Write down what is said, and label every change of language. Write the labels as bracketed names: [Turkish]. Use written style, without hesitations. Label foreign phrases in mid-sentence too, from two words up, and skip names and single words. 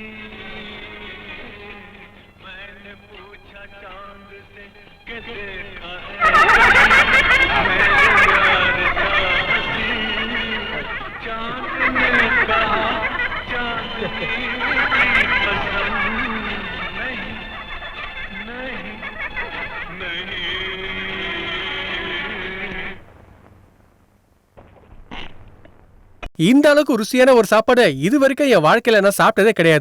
[Hindi] मैंने पूछा चांद से कि देखा है मेरे यार सा हंसी, चांद ने कहा चांदनी [Tamil] இந்த அளவுக்கு ருசியான ஒரு சாப்பாடு இது வரைக்கும் என் வாழ்க்கையில நான் சாப்பிட்டதே கிடையாது.